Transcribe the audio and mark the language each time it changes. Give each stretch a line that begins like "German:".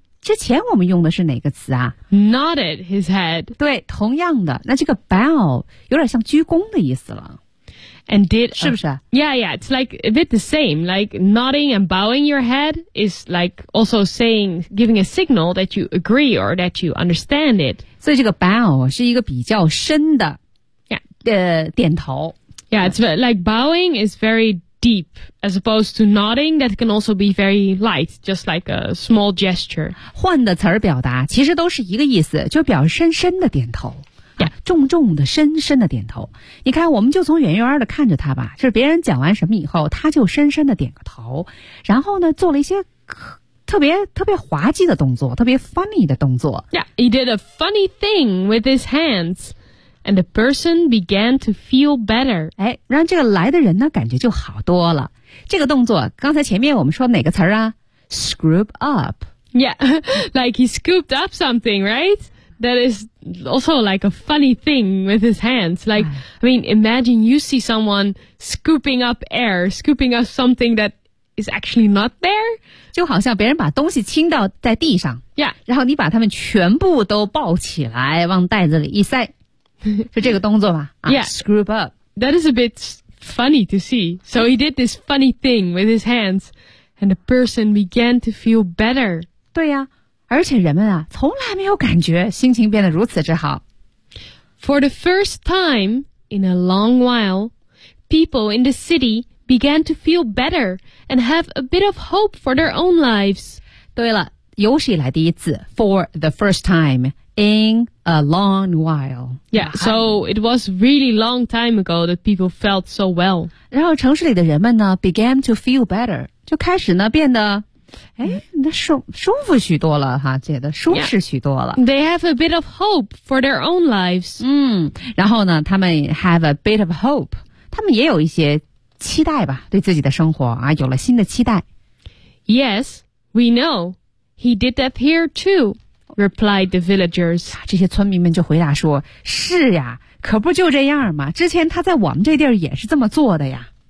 Chinese: 之前我们用的是哪个词啊
English: Nodded his head.
Chinese: 对同样的那这个 bow 有点像鞠躬的意思了。
English: And did,
Chinese: 是不是
English: Yeah, it's like a bit the same. Like nodding and bowing your head is like also saying, giving a signal that you agree or that you understand it.
Chinese: 所以这个 bow 是一个比较深的
English: yeah.
Chinese: 点头。
English: Yeah, it's like bowing is very deep, as opposed to nodding, that can also be very light, just like a small gesture.
Chinese: 换的词儿表达其实都是一个意思，就表示深深的点头。
English: Yeah.
Chinese: 重重的、深深的点头。你看，我们就从远远的看着他吧，就是别人讲完什么以后，他就深深的点个头，然后呢，做了一些特别滑稽的动作，特别 funny 的动作。
English: Yeah, he did a funny thing with his hands. And the person began to feel better.
Chinese: 哎，让这个来的人呢感觉就好多了。这个动作，刚才前面我们说哪个词啊 ？
English: Scoop up. Yeah, like he scooped up something, right? That is also like a funny thing with his hands. Like, I mean, imagine you see someone scooping up air, scooping up something that is actually not there.
Chinese: 就好像别人把东西倾倒在地上。
English: Yeah.
Chinese: 然后你把他们全部都抱起来，往袋子里一塞。是这个动作吧、
English: yeah, scoop up. That is a bit funny to see. So he did this funny thing with his hands, and the person began to feel better.
Chinese: 对呀、而且人们啊，从来没有感觉心情变得如此之好。
English: For the first time in a long while, people in the city began to feel better and have a bit of hope for their own lives.
Chinese: 对了，有史以来第一次
English: ,for the first time,In a long while. Yeah, so it was really long time ago that people felt so well.
Chinese: 然后城市里的人们呢
English: began to feel better.
Chinese: 就开始呢变得舒服许多了哈觉得舒适许多了。
English: Yeah. They have a bit of hope for their own lives.
Chinese: 然后呢他们
English: have a bit of hope.
Chinese: 他们也有一些期待吧对自己的生活啊有了新的期待。
English: Yes, we know. He did that here too. Replied the villagers.
Chinese: 这些村民们就回答说是呀可不就这样嘛之前他在我们这地儿也是这么做的呀。